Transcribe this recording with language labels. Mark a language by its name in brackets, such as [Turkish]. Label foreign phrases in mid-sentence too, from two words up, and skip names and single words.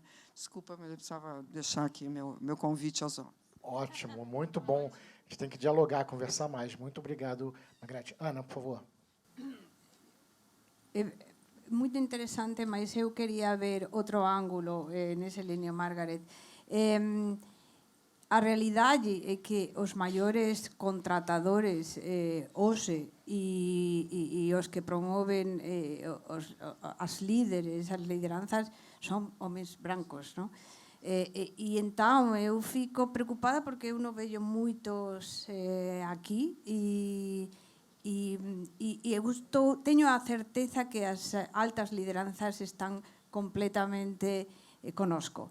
[Portuguese] Desculpa, mas eu precisava deixar aqui meu convite aos homens. Ótimo, muito bom. A gente tem que dialogar, conversar mais. Muito obrigado, Margarete. Ana, por favor. Muito interessante, mas eu queria ver outro ângulo nesse linha, Margaret. [Galician] A realidade é que os maiores contratadores hoxe e os que promoven as líderes, as lideranzas, son [Portuguese] homens brancos, [Galician] non? E entón eu [Portuguese] fico preocupada [Galician] porque eu non vejo moitos aquí e eu teño a certeza que as altas lideranzas están completamente conosco.